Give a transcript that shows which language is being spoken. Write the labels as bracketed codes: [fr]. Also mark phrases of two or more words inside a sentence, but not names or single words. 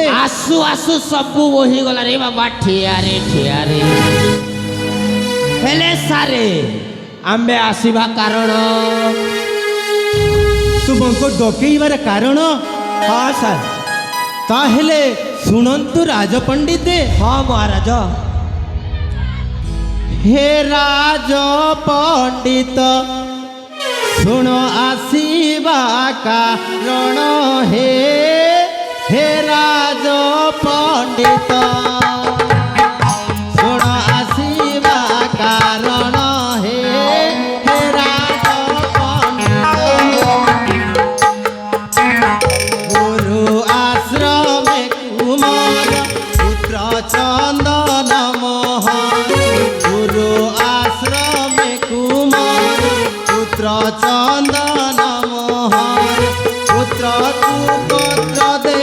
[or] ଆସୁ ଆସୁ ସବୁ ବୋହିଗଲା ରେ ବାବା। ଠିଆରେ ଠିଆରେ ହେଲେ ସାରେ ଆମ୍ଭେ ଆସିବା କାରଣ? ତୁମକୁ ଡକେଇବାର କାରଣ? ହଁ ସାର୍। ତାହେଲେ ଶୁଣନ୍ତୁ ରାଜ ପଣ୍ଡିତେ। ହଁ ମହାରାଜ। ହେ ରାଜ ପଣ୍ଡିତ ଶୁଣ ଆସିବା କାରଣ ହେ ରାଜ ପଣ୍ଡିତ ଶୁଣ ଆସିବା କାରଣ ହେ ରାଜ ପଣ୍ଡିତ ଗୁରୁ ଆଶ୍ରମ କୁମାର ପୁତ୍ର ଚନ୍ଦନ ମୋହନ ଗୁରୁ ଆଶ୍ରମ କୁମାର ପୁତ୍ର ଚନ୍ଦନ ମୋହନ ପୁତ୍ର ତୁ ପୁତ୍ର